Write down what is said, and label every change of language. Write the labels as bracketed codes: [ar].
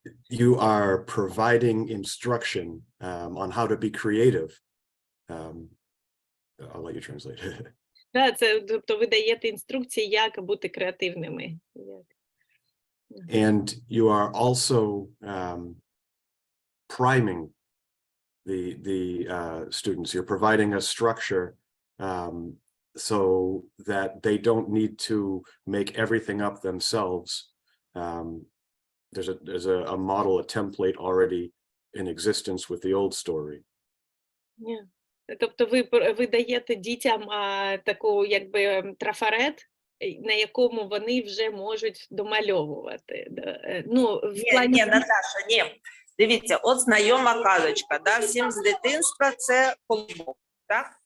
[en] You are providing instruction on how to be creative. I'll let you translate. [uk] Да, це, тобто ви даєте інструкції, як бути креативними. [en] And you are also priming the students. You're providing a structure so that they don't need to make everything up themselves. There's a model, a template already in existence with the old story. Yeah. [uk] Тобто ви даєте дітям таку якби трафарет, на якому вони вже можуть домальовувати. Ну, в плані... Ні, Наташа, ні. Дивіться, от знайома казочка, да? Всім з дитинства це колобок, так?